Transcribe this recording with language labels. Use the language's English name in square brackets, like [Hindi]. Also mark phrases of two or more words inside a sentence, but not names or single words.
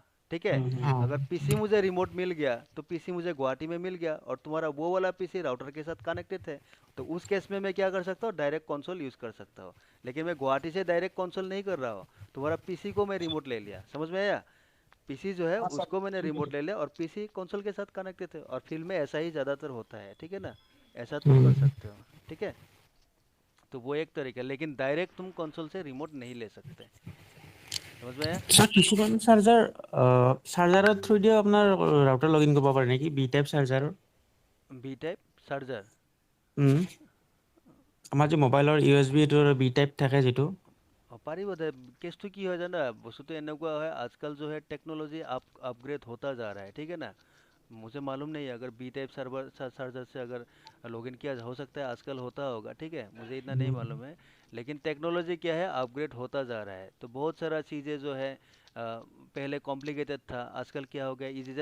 [Hindi] ठीक है, अगर पीसी मुझे रिमोट मिल गया तो पीसी मुझे गुवाहाटी में मिल गया, और तुम्हारा वो वाला पीसी राउटर के साथ कनेक्टेड है, तो उस केस में मैं क्या कर सकता हूँ, डायरेक्ट कंसोल यूज़ कर सकता हूँ। लेकिन मैं गुवाहाटी से डायरेक्ट कंसोल नहीं कर रहा हूँ, तुम्हारा पीसी को मैं रिमोट ले लिया, समझ में आया। पीसी जो है [Assamese] হ্যাঁ স্যার, [Hindi] उसको मैंने [Assamese] ঠিক আছে। [Hindi] रिमोट ले लिया और पीसी कंसोल के साथ कनेक्टेड है, और फील्ड में ऐसा ही ज़्यादातर होता है, ठीक है ना। ऐसा तुम कर हम्म। सकते हो। ठीक है, तो वो एक तरीका है, लेकिन डायरेक्ट तुम कंसोल से रिमोट नहीं ले सकते। समझ में आया? [Assamese] স্যার কিছুমান চাৰ্জাৰ চাৰ্জাৰৰ থ্ৰু দিও আপোনাৰ ৰাউটাৰ লগ ইন কৰিব পাৰে নেকি, বি টাইপ চাৰ্জাৰৰ? [Hindi] बी टाइप चार्जर। [Assamese] উম, আমাৰ যে মোবাইলৰ ইউ এছ বিটোৰ বি টাইপ থাকে যিটো। পাৰিব দে। কেছটো কি হয় জানা, বস্তুটো এনেকুৱা হয়, [Hindi] आजकल जो है टेक्नोलॉजी अपग्रेड होता जा रहा है, ठीक है ना। मुझे मालूम नहीं है, अगर बी टाइप चार्जर से अगर लॉगिन किया हो सकता है, आजकल होता होगा, ठीक है, मुझे इतना नहीं मालूम है। लेकिन टेक्नोलॉजी क्या है, अपग्रेड होता जा रहा है, तो बहुत सारा चीज़ें जो है पहले कॉम्प्लिकेटेड था, आजकल क्या हो गया इजी।